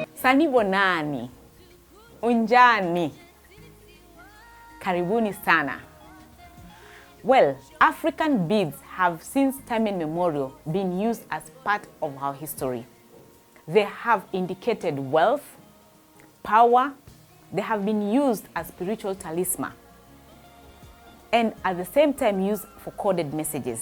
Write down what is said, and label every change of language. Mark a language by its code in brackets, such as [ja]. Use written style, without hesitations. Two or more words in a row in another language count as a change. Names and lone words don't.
[zu] Sanibonani, unjani, [sw] karibuni sana. [en] Well, African beads have since time immemorial been used as part of our history. They have indicated wealth, power. They have been used as spiritual talisman, and at the same time used for coded messages.